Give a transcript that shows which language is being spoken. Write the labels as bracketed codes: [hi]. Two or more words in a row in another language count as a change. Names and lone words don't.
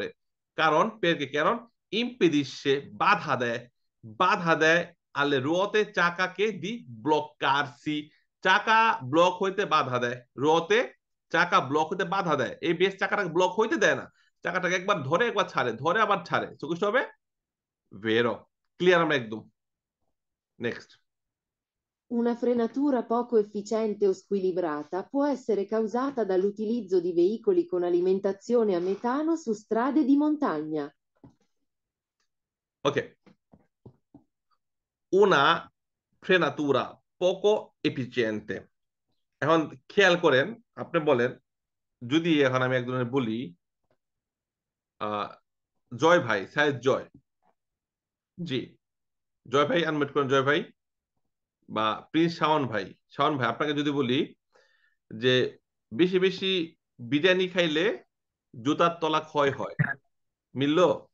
[bn] কারণ পেরকে কারণ ইম্পেদিসে বাধা দেয়, বাধা দেয় [it] alle ruote [bn] চাকাকে [it] di bloccarsi, [bn] চাকা ব্লক হইতে বাধা দেয়, রোতে চাকা ব্লক হইতে বাধা দেয়। এবিএস চাকাটাকে ব্লক হইতে দেয় না, চাকাটাকে একবার ধরে একবার ছাড়ে, ধরে আবার ছাড়ে, চোখ হবে ভেরো। ক্লিয়ার আমরা একদম। নেক্সট। [it] Una frenatura poco efficiente o squilibrata può essere causata dall'utilizzo di veicoli con alimentazione a metano su strade di montagna. ওকে, una frenatura poco eficiente। [bn] এখন খেয়াল করেন, আপনি বলেন, যদি এখন আমি একজনের বলি আহ জয় ভাই, স্যার জয়, জি জয় ভাই, আনমিউট করেন জয় ভাই, বা প্রিন্স শাওন ভাই, শাওন ভাই, আপনাকে যদি বলি যে বেশি বেশি বিরিয়ানি খাইলে জুতার তলা ক্ষয় হয়, মিললো?